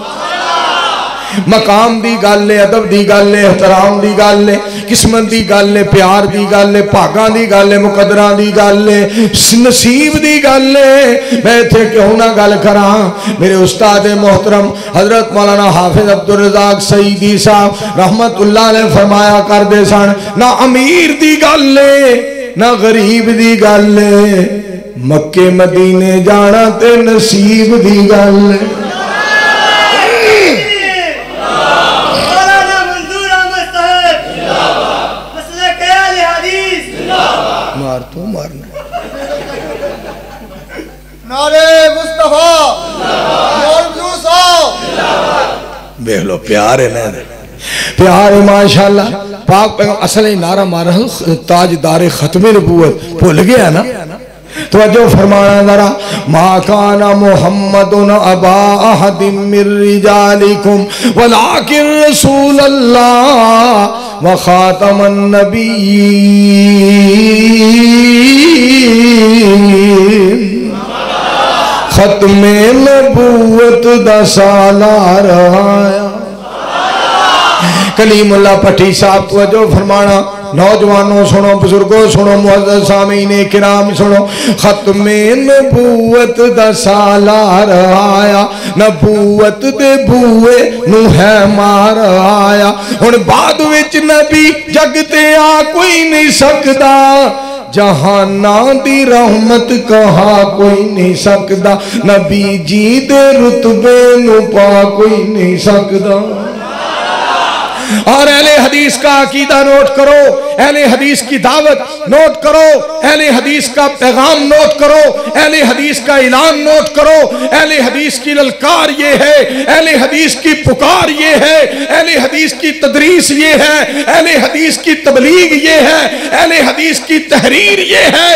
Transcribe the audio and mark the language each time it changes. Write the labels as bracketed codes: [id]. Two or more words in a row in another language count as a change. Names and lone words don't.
[pa] مقام دی گل ہے، ادب دی گل ہے، احترام دی گل ہے، قسمت دی گل ہے، پیار دی گل ہے، بھاگاں دی گل ہے، مقدراں دی گل ہے، نصیب دی گل ہے. میں ایتھے کیوں نا گل کراں۔ میرے استاد محترم حضرت مولانا حافظ عبدالرزاق سعیدی صاحب [ar] رحمة الله عليه [pa] فرمایا کردے سن، نا امیر دی گل ہے نا غریب دی گل ہے، مکے مدینے جانا تے نصیب دی گل ہے. تو مارنا نعرے مصطفیٰ دیکھ لو، پیار ہے نا، پیار ہے ماشاءاللہ. پاک اصل نعرہ مارا تاجدار ختم نبوت بھل گیا نا. تو اجو فرمانا ذرا, [ar] ما كان محمد أبا أحد من رجالكم ولكن رسول الله وخاتم النبيين. [pa] ختم نبوت دا سالار آیا. [ur] کلیم اللہ بھٹی صاحب کو اجو فرمانا، نوجوانو سنو، بزرگو سنو، معزز سامعین کرام سنو, [pa] ختم نبوت دا سالار آیا، نبوت دے بوہے نوں ہے مار آیا. ہݨ بعد وچ نبی جگ تے آ کوئی نہیں سکدا، جہاناں دی رحمت کہا کوئی نہیں سکدا، نبی جی دے رتبے نوں پا کوئی نہیں سکدا. [ur] اور اہلِ حدیث کا عقیدہ نوٹ کرو، اہلِ حدیث کی دعوت نوٹ کرو، اہلِ حدیث کا پیغام نوٹ کرو، اہلِ حدیث کا اعلان نوٹ کرو. اہلِ حدیث کی للکار یہ ہے، اہلِ حدیث کی پکار یہ ہے، اہلِ حدیث کی تدریس یہ ہے، اہلِ حدیث کی تبلیغ یہ ہے، اہلِ حدیث کی تحریر یہ ہے.